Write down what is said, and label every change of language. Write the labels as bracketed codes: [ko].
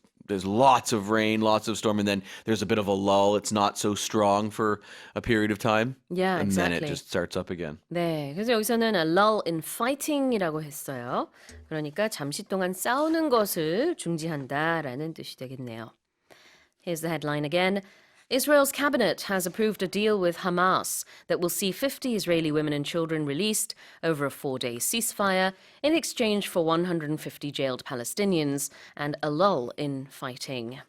[en] There's lots of rain, lots of storm, and then there's a bit of a lull. It's not so strong for a period of time. Yeah, and exactly. then it just starts up again. [ko] 네, 그래서 여기서는 [en] a lull in fighting [ko] 이라고 했어요. 그러니까 잠시 동안 싸우는 것을 중지한다라는 뜻이 되겠네요. [en] Here's the headline again. Israel's cabinet has approved a deal with Hamas that will see 50 Israeli women and children released over a 4-day ceasefire in exchange for 150 jailed Palestinians and a lull in fighting.